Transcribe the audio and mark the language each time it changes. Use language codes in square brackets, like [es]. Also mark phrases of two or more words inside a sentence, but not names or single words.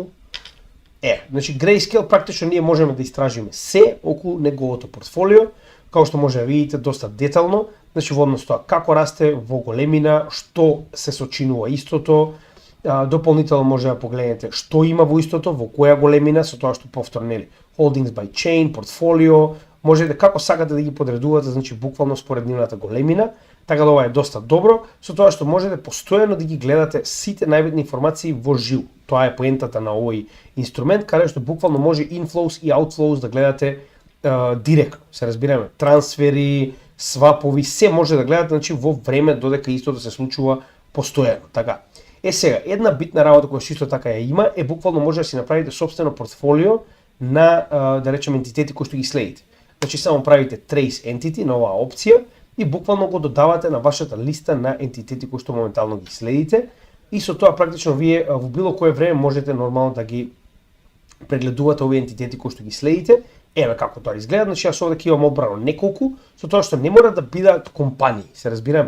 [mk] Значи Grayscale практично ние можеме да истражиме се околу неговото портфолио, како што може да видите доста детално, значи во однос тоа како расте во големина, што се сочинува истото. Дополнително може да погледнете што има во истото, во која големина, со тоа што повторно нели [en] holdings by chain, [mk] портфолио, може да како сакате да ги подредувате, значи буквално според нивната големина, така да ова е доста добро, со тоа што можете постојано да ги гледате сите најбитни информации во живо. Тоа е поентата на овој инструмент, каде што буквално може inflows и outflows да гледате директно, се разбираме, трансфери, свапови, се може да гледате, значи во време додека истото се случува постојано, така. Сега, една битна работа која што исто така ја има е буквално може да си направите собствено портфолио на, да речем, ентитети кои што ги следите. Значи само правите [en] trace entity [mk] на оваа опција и буквално го додавате на вашата листа на ентитети кои што моментално ги следите и со тоа практично вие во било кое време можете нормално да ги прегледувате овие ентитети кои што ги следите Еве како тоа изгледа, значи јас овде имам одбрано неколку, со тоа што не мора да бидат компании, се разбираме.